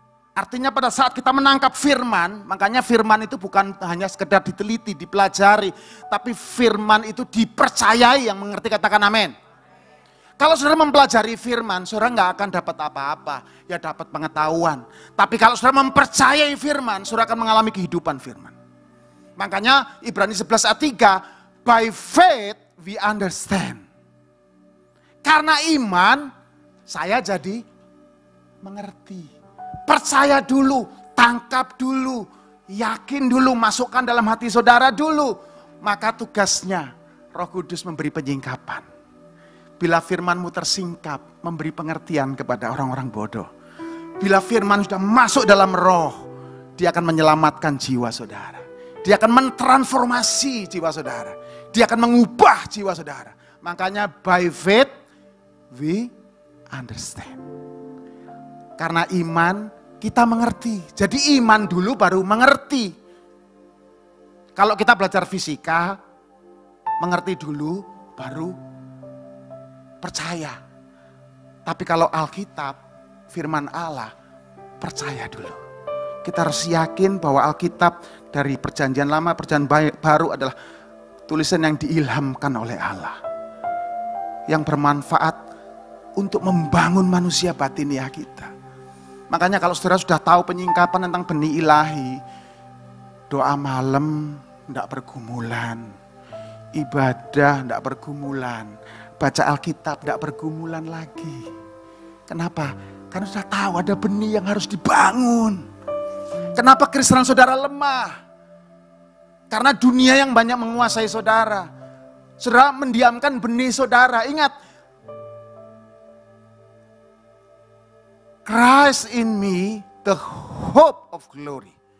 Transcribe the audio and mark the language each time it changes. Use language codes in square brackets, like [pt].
[id] Artinya pada saat kita menangkap firman, makanya firman itu bukan hanya sekedar diteliti, dipelajari, tapi firman itu dipercayai. Yang mengerti katakan amin. Kalau saudara mempelajari firman, saudara nggak akan dapat apa-apa, ya dapat pengetahuan. Tapi kalau saudara mempercayai firman, saudara akan mengalami kehidupan firman. Makanya Ibrani 11 ayat 3, [en] by faith we understand. [id] Karena iman, saya jadi mengerti. Percaya dulu, tangkap dulu, yakin dulu, masukkan dalam hati saudara dulu. Maka tugasnya Roh Kudus memberi penyingkapan. Bila firmanmu tersingkap, memberi pengertian kepada orang-orang bodoh. Bila firman sudah masuk dalam roh, dia akan menyelamatkan jiwa saudara. Dia akan mentransformasi jiwa saudara. Dia akan mengubah jiwa saudara. Makanya [en] by faith we understand. [id] Karena iman kita mengerti. Jadi iman dulu baru mengerti. Kalau kita belajar fisika, mengerti dulu baru percaya. Tapi kalau Alkitab, firman Allah, percaya dulu. Kita harus yakin bahwa Alkitab dari perjanjian lama, perjanjian baru adalah tulisan yang diilhamkan oleh Allah. Yang bermanfaat untuk membangun manusia batiniah kita. Makanya kalau saudara sudah tahu penyingkapan tentang benih ilahi, doa malam tidak pergumulan, ibadah tidak pergumulan, baca Alkitab tidak pergumulan lagi. Kenapa? Karena sudah tahu ada benih yang harus dibangun. Kenapa Kristen saudara lemah? Karena dunia yang banyak menguasai saudara. Saudara mendiamkan benih saudara. Ingat, [en] Christ in me, the hope of glory.